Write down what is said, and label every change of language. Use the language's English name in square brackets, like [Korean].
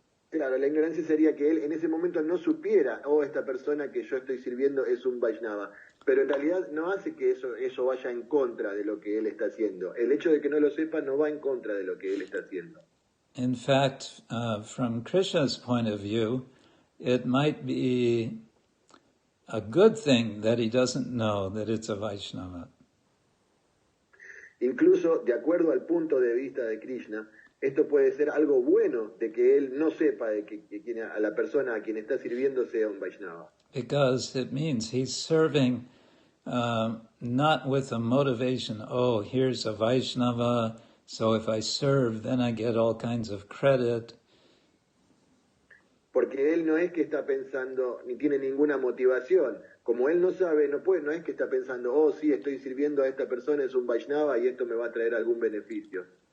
[Spanish] Claro, la ignorancia sería que él en ese momento no supiera: oh, esta persona que yo estoy sirviendo es un Vaishnava. Pero en realidad no hace que eso vaya en contra de lo que él está haciendo. El hecho de que no lo sepa no va en contra de lo que él está haciendo. [English] In fact, from Krishna's point of view, it might be a good thing that he doesn't know that it's a Vaishnava. [Spanish] Incluso, de acuerdo al punto de vista de Krishna, esto puede ser algo bueno, de que él no sepa de que a la persona a quien está sirviendo sea un Vaishnava. [English] Because it means he's serving not with a motivation, oh, here's a Vaishnava, so if I serve, then I get all kinds of credit. [Spanish] Porque él no es que está pensando, ni tiene ninguna motivación. Como él no sabe, no es que está pensando: oh, sí, estoy sirviendo a esta persona, es un Vaishnava y esto me va a traer algún beneficio.